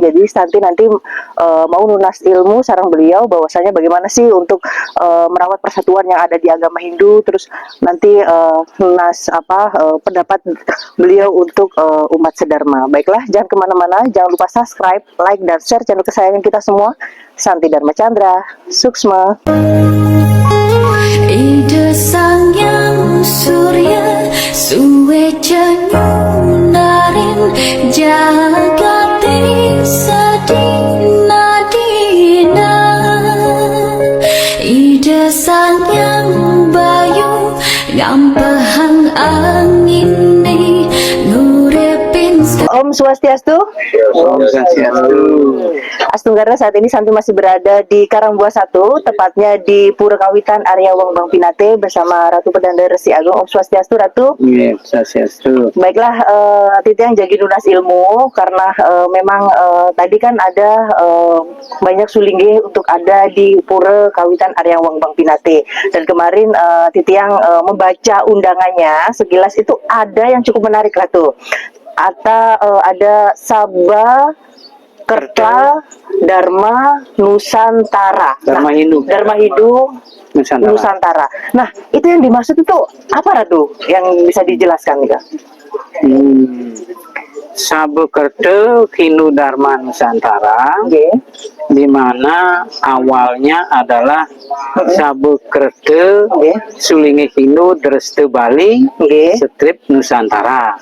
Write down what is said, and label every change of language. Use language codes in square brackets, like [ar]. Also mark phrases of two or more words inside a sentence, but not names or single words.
[id] Jadi Santi nanti mau [ban] nunas ilmu sarang [id] beliau bahwasanya bagaimana sih untuk merawat persatuan yang ada di agama Hindu, terus nanti pendapat beliau untuk umat sedharma. Baiklah, jangan kemana-mana, jangan lupa subscribe, like, dan share channel kesayangan kita semua, Santi Dharma Chandra. Suksma. [ban] Ida sang yang surya suwe nyunarin jagati sadina dina. Ida sang yang bayu ngampahan angin ni nurepin. [id] Om Swastiastu. Om Swastiastu. Astunggara, saat ini Santi masih berada di Karangbuah 1, tepatnya di Pura Kawitan Arya Wangbang Pinatih bersama Ratu Pedanda Resi Agung. Om Swastiastu, Ratu. Iya, Swastiastu. Baiklah, Titi yang jadi [ban] nunas ilmu [id] karena memang tadi kan ada banyak sulinggih untuk ada di Pura Kawitan Arya Wangbang Pinatih. Dan kemarin Titi yang membaca undangannya sekilas itu ada yang cukup menarik, Ratu. Ada Sabha Kerta Dharma Nusantara. Dharma Hindu. Dharma Hindu Nusantara. Nusantara. Nah, itu yang dimaksud itu apa, Ratu? Yang bisa dijelaskan nih, Kak? Sabekerte Hindu Dharma Nusantara, di mana awalnya adalah Sabekerte Sulinggih Hindu Dreste Bali, Strip Nusantara.